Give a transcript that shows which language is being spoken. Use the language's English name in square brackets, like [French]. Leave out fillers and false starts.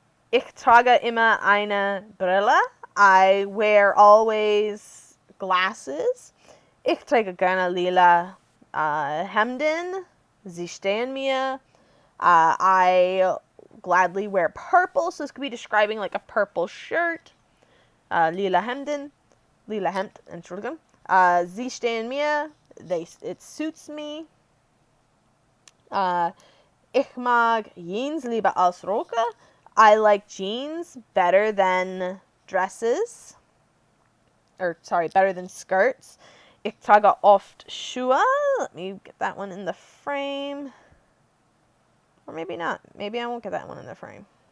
[German] Ich trage immer eine Brille. [English] I wear always glasses. [German] Ich trage gerne lila Hemden. Sie stehen mir. [English] I gladly wear purple, so this could be describing like a purple shirt. [German] Lila Hemden. Lila Hemd, Entschuldigung. Sie stehen mir. [English] It suits me. [German] Ich mag Jeans lieber als Röcke. [English] I like jeans better than dresses. Better than skirts. [German] Ich trage oft Schuhe. [English] Let me get that one in the frame. Or maybe not. Maybe I won't get that one in the frame.